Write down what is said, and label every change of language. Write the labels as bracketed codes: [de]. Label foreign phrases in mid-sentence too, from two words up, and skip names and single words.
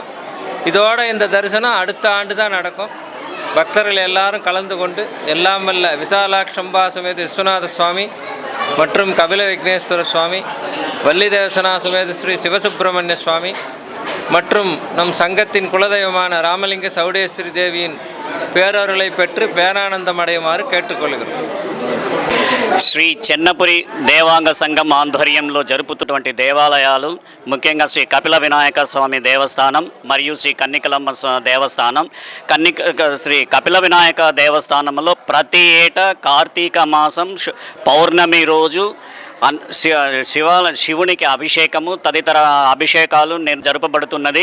[ta] இதோட இந்த தரிசனம் அடுத்த ஆண்டு தான் நடக்கும். பக்தர்கள் எல்லாரும் கலந்து கொண்டு எல்லாம் வல்ல விசாலாட்சம்பா சமேத விஸ்வநாத சுவாமி மற்றும் கபில விக்னேஸ்வர சுவாமி, வள்ளி தேவசனா சமேத ஸ்ரீ சிவசுப்பிரமணிய சுவாமி மற்றும் நம் சங்கத்தின் குலதெய்வமான ராமலிங்க சௌடேஸ்வரி தேவியின் பேரருளை பெற்று பேரானந்தம் அடையுமாறு கேட்டுக்கொள்கிறோம். [te] శ్రీ చెన్నపురి దేవాంగ సంఘం ఆధ్వర్యంలో జరుపుతున్నటువంటి దేవాలయాలు ముఖ్యంగా శ్రీ కపిల వినాయక స్వామి దేవస్థానం మరియు శ్రీ కన్నికలమ్మ దేవస్థానం. శ్రీ కపిల వినాయక దేవస్థానంలో ప్రతి ఏటా కార్తీక మాసం పౌర్ణమి రోజు శివునికి అభిషేకము తదితర అభిషేకాలు జరుపబడుతున్నది.